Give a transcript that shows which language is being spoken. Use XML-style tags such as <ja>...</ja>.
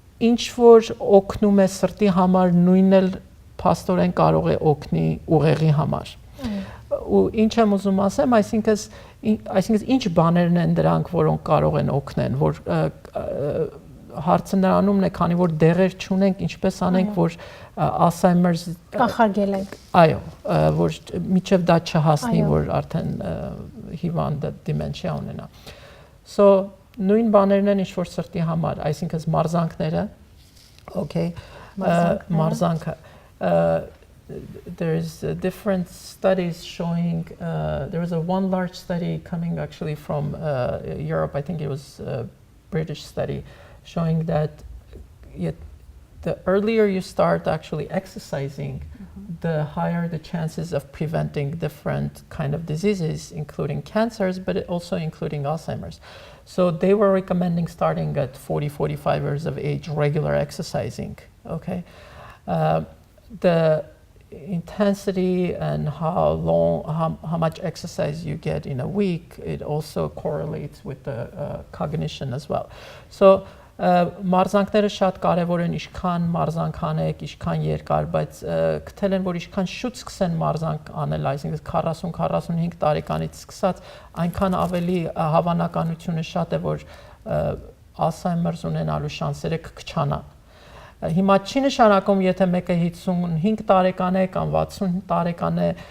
<hy>ինչ որ օգնում է սրտի համար, նույնն էլ փաստորեն կարող է օգնի ուղեղի համար։ Ու ինչ եմ ուզում ասեմ, այսինքն ինչ բաներն են դրանք, որոնք կարող են օգնեն, որ հարցը նրանումն է, քանի որ դեղեր չունենք, ինչպես անենք, որ Alzheimer's կանխարգելենք։ Այո, որ միջև դա չհասնի, որ արդեն հիվանդը dementia ունենա։ So նույն բաներն են ինչ որ սրտի համար, այսինքն մարզանքները, okay, մարզանքը,</hy> <en>there is different studies showing, there was one large study coming actually from Europe, I think it was a British study, showing that the earlier you start actually exercising, the higher the chances of preventing different kind of diseases, including cancers, but also including Alzheimer's. So they were recommending starting at 40, 45 years of age, regular exercising, okay? The intensity and how much exercise you get in a week, it also correlates with the cognition as well.</en> <hy>So մարզանքները շատ կարևոր են, ինչքան մարզանք անեք, ինչքան երկար, բայց գտել են, որ ինչքան շուտ սկսեն մարզանք անել, այսինքն 40-45 տարեկանից սկսած, այնքան ավելի հավանականությունը շատ է, որ Alzheimer's ունենալու շանսերը կքչանան։ Հիմա չի նշանակում, եթե մեկը 55 տարեկան է կամ 60 տարեկան է,</hy>